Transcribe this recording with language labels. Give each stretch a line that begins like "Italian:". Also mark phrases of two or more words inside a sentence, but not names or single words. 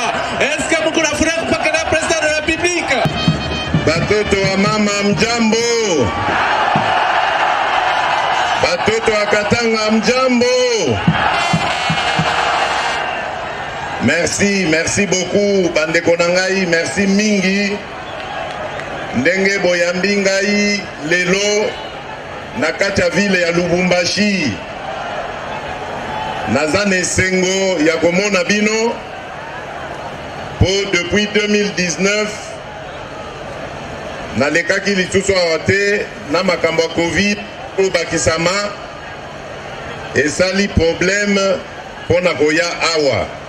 Swahili: Eske mko na furaha mpaka na
French: president de la republique?
Swahili: Batoto wa mama mjambo. Batoto wa Katanga mjambo.
French: Merci beaucoup
Lingala: bandeko na ngai, merci mingi. Ndenge boyambi ngai lelo na kati ya ville ya Lubumbashi. Naza na esengo ya komona bino po depuis 2019 nalekaki lisusu awa te na makambo ya Covid o bakisama esali problème mpona koya awa.